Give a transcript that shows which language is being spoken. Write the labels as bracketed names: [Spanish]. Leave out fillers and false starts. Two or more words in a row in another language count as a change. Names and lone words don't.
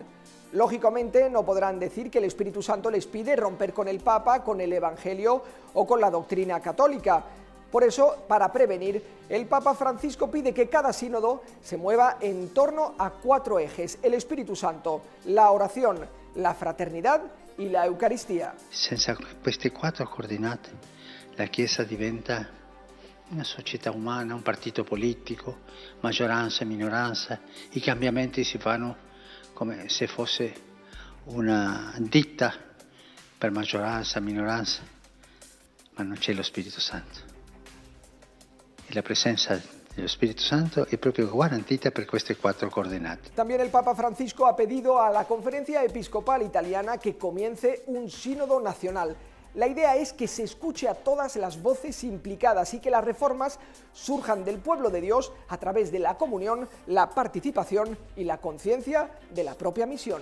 [Spanish] Lógicamente no podrán decir que el Espíritu Santo les pide romper con el Papa, con el Evangelio o con la doctrina católica. Por eso, para prevenir, el Papa Francisco pide que cada sínodo se mueva en torno a 4 ejes: el Espíritu Santo, la oración, la fraternidad y la Eucaristía. [Italian] Senza queste 4 coordinate, la Chiesa diventa una società umana, un partito politico, maggioranza e minoranza. I cambiamenti si fanno come se fosse una ditta per maggioranza, minoranza, ma non c'è lo Spirito Santo. E la presenza dello Spirito Santo è proprio garantita per queste 4 coordinate. [Spanish] También el Papa Francisco ha pedido a la Conferencia Episcopal Italiana que comience un sínodo nacional. La idea es que se escuche a todas las voces implicadas y que las reformas surjan del pueblo de Dios a través de la comunión, la participación y la conciencia de la propia misión.